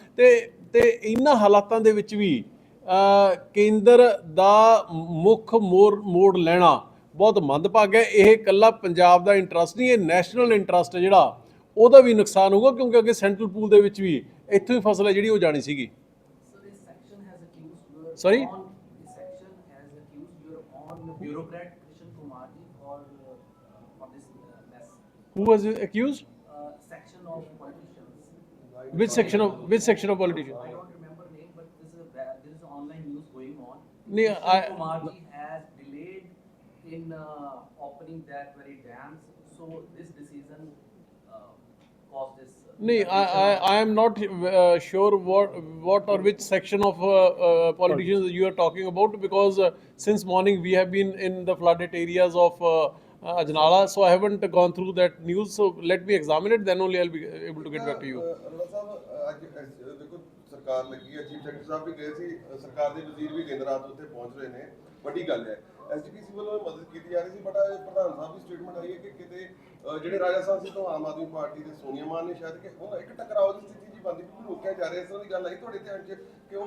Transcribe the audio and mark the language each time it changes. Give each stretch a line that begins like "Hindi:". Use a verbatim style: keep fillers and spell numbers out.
Punjabi: ਤੇ ਤੇ ਇਹਨਾਂ ਹਾਲਾਤਾਂ ਦੇ ਵਿੱਚ ਵੀ ਅ, ਕੇਂਦਰ ਦਾ ਮੁੱਖ ਮੋਰ ਮੋੜ ਲੈਣਾ ਬਹੁਤ ਮੰਦਭਾਗਾ ਹੈ। ਇਹ ਇਕੱਲਾ ਪੰਜਾਬ ਦਾ ਇੰਟਰਸਟ ਨਹੀਂ, ਇਹ ਨੈਸ਼ਨਲ ਇੰਟਰਸਟ ਹੈ ਜਿਹੜਾ ਉਹਦਾ ਵੀ ਨੁਕਸਾਨ ਹੋਊਗਾ, ਕਿਉਂਕਿ ਅੱਗੇ ਸੈਂਟਰਲ ਪੂਲ ਦੇ ਵਿੱਚ ਵੀ ਇੱਥੋਂ ਹੀ ਫਸਲ ਹੈ ਜਿਹੜੀ ਉਹ ਜਾਣੀ ਸੀਗੀ।
English: So this section has accused your Sorry? own, this section has accused your own bureaucrat Krishan Kumar ji for uh, for this uh, mess. Who was accused? Uh, section of politicians. Which section of which section of politician? I don't remember name, but this is a, ba- there is online news going on. Nee, Krishan I- Kumar ji has delayed in uh, opening that very dams, so this decision uh, caused this. uh, No, I I, condition. I am not uh, sure what what or which section of uh, uh, politicians you are talking about, because uh, since morning we have been in the flooded areas of uh, uh, Ajnala, so I haven't gone through that news. So let me examine it, then only I'll be able to
Punjabi: ਇੱਕ,
English: get back to you.
Punjabi: ਅਹ, ਅਰੋੜਾ ਸਾਹਿਬ, ਅਹ, ਅੱਜ ਅਹ, ਦੇਖੋ ਸਰਕਾਰ ਲੱਗੀ ਹੈ, chief secretary ਸਾਹਿਬ ਵੀ ਗਏ ਸੀ, ਅ, ਸਰਕਾਰ ਦੇ ਵਜ਼ੀਰ ਵੀ ਦਿਨ ਰਾਤ ਉੱਥੇ ਪਹੁੰਚ ਰਹੇ ਨੇ, ਵੱਡੀ ਗੱਲ ਹੈ। ਐਸਜੀਪੀਸੀ ਵੱਲੋਂ ਇਹ ਮਦਦ ਕੀਤੀ ਜਾ ਰਹੀ ਸੀ, ਬਟ ਅੱਜ ਪ੍ਰਧਾਨ ਸਾਹਿਬ ਦੀ ਸਟੇਟਮੈਂਟ ਆਈ ਹੈ ਕਿ ਕਿਤੇ ਅ, ਜਿਹੜੇ ਰਾਜਸਥਾਨ ਸੀ ਤੋਂ ਆਮ ਆਦਮੀ ਪਾਰਟੀ ਦੇ ਸੋਨੀਆ ਮਾਨ ਨੇ ਸ਼ਾਇਦ ਕਿ ਉਹ ਇੱਕ ਟਕਰਾਓ ਦੀ ਸਥਿਤੀ ਜੀ ਬਣਦੀ ਵੀ ਰੋਕਿਆ ਜਾ ਰਿਹਾ, ਇਸ ਤਰ੍ਹਾਂ ਦੀ ਗੱਲ ਆਈ ਤੁਹਾਡੇ ਧਿਆਨ 'ਚ ਕਿ ਉਹ